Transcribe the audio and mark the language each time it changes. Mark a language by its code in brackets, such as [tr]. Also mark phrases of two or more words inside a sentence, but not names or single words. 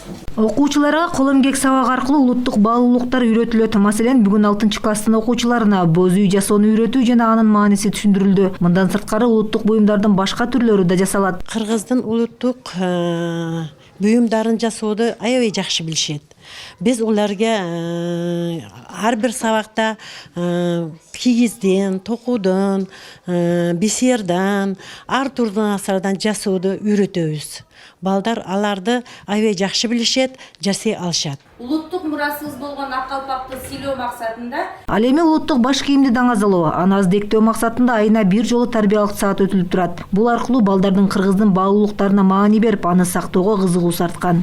[ky] Окуучуларга кол эмгек сабак аркылуу улуттук баалуулуктар үйрөтүлөт. Маселен, бүгүн 6-класстын окуучуларына боз үй жасоону үйрөтүү жана анын мааниси түшүндүрүлдү. Мындан сырткары улуттук буюмдардын башка түрлөрү да жасалат. Кыргыздын улуттук буюмдарын жасооду аябай жакшы билишет. [uz] Biz ularga har bir sabakta kigizden, tokudan, biserdan, ar turdan asardan [ky] жасооду үйрөтөбүз. Балдар аларды аябай жакшы билишет, жасай алышат. Улуттук мурасыбыз болгон ак калпакты сыйлоо максатында Ал эми улуттук баш кийимди даңазалоо, аны аздектөө максатында айына бир жолу тарбиялык саат өтүлүп турат. Бул аркылуу балдардын кыргыздын баалуулуктарына маани берип, аны сактоого кызыгуусу арткан.